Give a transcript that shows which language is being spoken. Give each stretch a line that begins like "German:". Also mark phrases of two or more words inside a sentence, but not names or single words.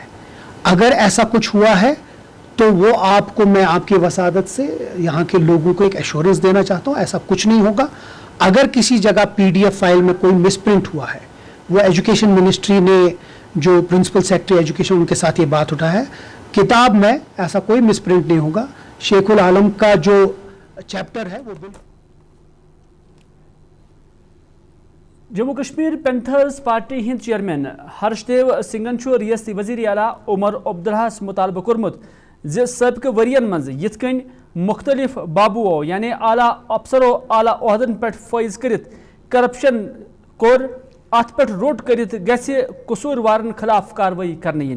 Urdu: اگر ایسا کچھ ہوا ہے تو وہ آپ کو میں آپ کی وسادت سے یہاں کے لوگوں کو ایک ایشورنس دینا چاہتا ہوں ایسا کچھ نہیں ہوگا. اگر کسی جگہ PDF فائل میں کوئی
English: mis print
Urdu: ہوا ہے وہ ایجوکیشن منسٹری نے جو
English: principal secretary education
Urdu: ان کے ساتھ یہ بات اٹھا ہے. کتاب میں ایسا کوئی
English: mis print
Urdu: نہیں ہوگا. شیخ العالم کا جو چیپٹر ہے وہ
Kashmiri: جموں کشمیر پینتھرز پارٹی ہند چیئرمین ہرش دیو سنگھن ریاستی وزیر اعلیٰ عمر عبداللہ مطالبہ کورمت سابقہ ورین مز یت کن مختلف بابو یعنی اعلیٰ افسرو اعلیٰ عہدن پہ فائز کرت کرپشن کور ات پہ روٹ کرت گژھِ قصوٗروارن خلاف کاروٲیی کرنہٕ یِنہِ.